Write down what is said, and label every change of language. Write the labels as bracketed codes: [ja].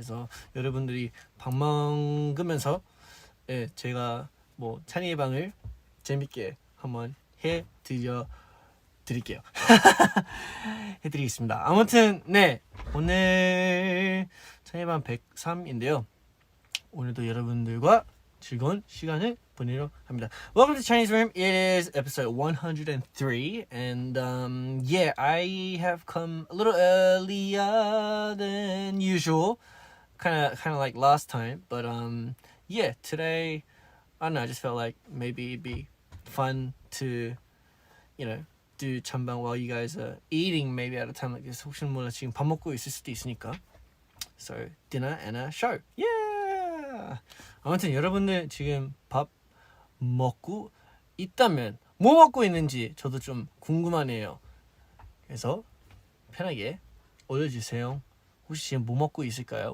[ko] 그래서 여러분들이 밥 먹으면서 제가 뭐 찬이의 방을 재밌게 한번 해드릴게요. 해드리겠습니다. 아무튼 네 오늘 찬이방 103인데요. 오늘도 여러분들과 즐거운 시간을 보내려 합니다. [en] Welcome to Chinese Room. It is episode 103, and yeah, I have come a little earlier than usual, kind of like last time, but yeah, today I don't know. I just felt like maybe it'd be fun to, do 찬방 while you guys are eating maybe at a time like this. [ko] 혹시 몰라 지금 밥 먹고 있을 수도 있으니까. [en] So dinner and a show. Yeah. [ko] 아무튼 여러분들 지금 밥 먹고 있다면 뭐 먹고 있는지 저도 좀 궁금하네요. 그래서 편하게 올려주세요. 혹시 지금 뭐 먹고 있을까요?